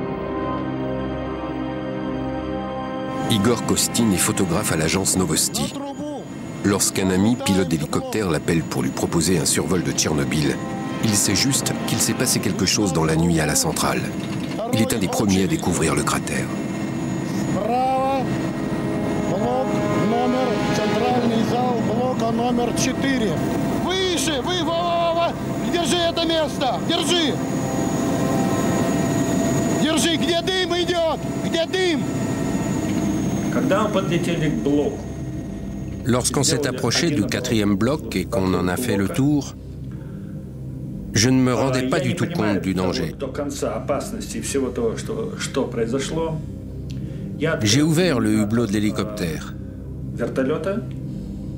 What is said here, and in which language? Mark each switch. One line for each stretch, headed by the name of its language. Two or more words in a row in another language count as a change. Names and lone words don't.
French: Igor Kostin est photographe à l'agence Novosti. Lorsqu'un ami, pilote d'hélicoptère, l'appelle pour lui proposer un survol de Tchernobyl, il sait juste qu'il s'est passé quelque chose dans la nuit à la centrale. Il est un des premiers à découvrir le cratère.
Russian: Номер 4. Выше, Вова! Держи это место! Держи! Держи! Где дым идет? Где дым? Когда мы подлетели к блоку.
French: Lorsqu'on s'est approché du 4e bloc et qu'on en a fait le tour, je ne me rendais pas du tout compte du danger. J'ai ouvert le hublot de l'hélicoptère.